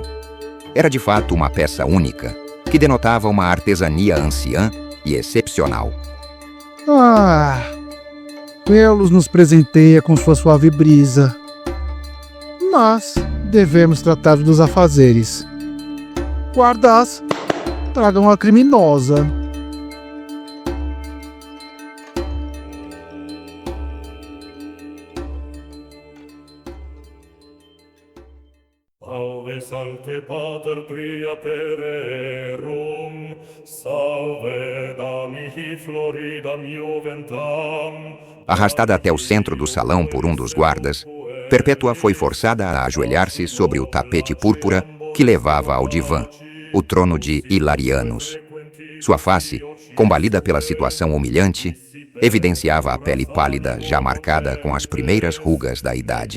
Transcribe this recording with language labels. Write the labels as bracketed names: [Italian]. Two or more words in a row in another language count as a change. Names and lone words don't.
[Portuguese] Era de fato uma peça única, que denotava uma artesania anciã e excepcional. Pelos nos presenteia com sua suave brisa. Mas devemos tratar dos afazeres. Guardas, tragam a criminosa. [Latin] Salve sancte pater pria pererum, salve damihi floridam juventam. [Portuguese] Arrastada até o centro do salão por um dos guardas, Perpétua foi forçada a ajoelhar-se sobre o tapete púrpura que levava ao divã, o trono de Hilarianus. Sua face, combalida pela situação humilhante, evidenciava a pele pálida já marcada com as primeiras rugas da idade.